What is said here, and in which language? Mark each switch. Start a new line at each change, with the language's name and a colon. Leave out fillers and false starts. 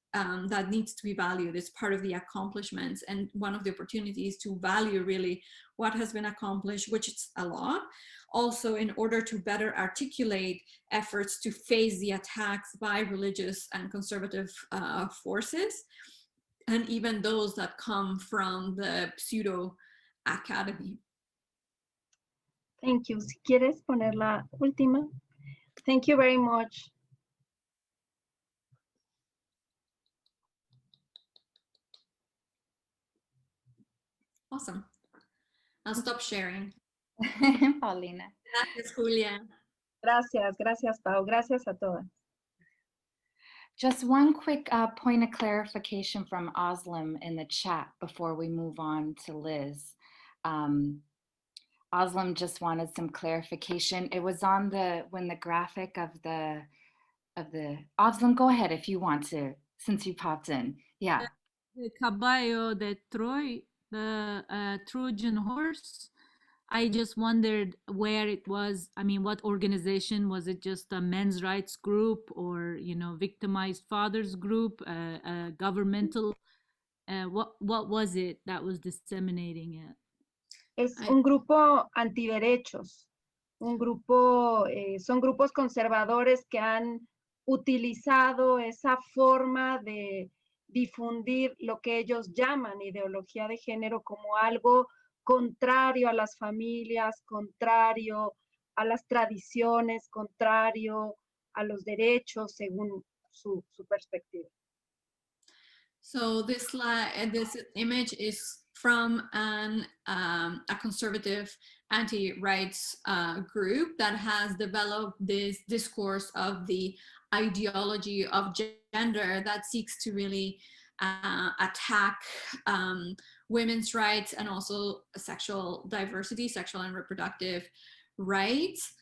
English: that needs to be valued. It's part of the accomplishments, and one of the opportunities to value really what has been accomplished, which is a lot. Also, in order to better articulate efforts to face the attacks by religious and conservative forces, and even those that come from the pseudo academy. Thank you.
Spanish: Si quieres poner la última.
English: Thank you very much. Awesome. I'll stop sharing. Paulina.
Spanish: Gracias, Julia. Gracias, gracias, Pau. Gracias a todas.
English: Just one quick point of clarification from Oslam in the chat before we move on to Liz. Oslam just wanted some clarification. It was on when the graphic of the Oslam, go ahead if you want to, since you popped in. Yeah. The
Spanish: caballo de Troy,
English: the Trojan horse. I just wondered where it was. I mean, what organization was it? Just a men's rights group, or victimized fathers group, governmental? What was it that was disseminating it?
Spanish: Es un grupo antiderechos, un grupo, son grupos conservadores que han utilizado esa forma de difundir lo que ellos llaman ideología de género como algo contrario a las familias, contrario a las tradiciones, contrario a los derechos según su perspectiva.
English: So this image is from a conservative anti-rights group that has developed this discourse of the ideology of gender that seeks to really attack women's rights and also sexual diversity, sexual and reproductive rights.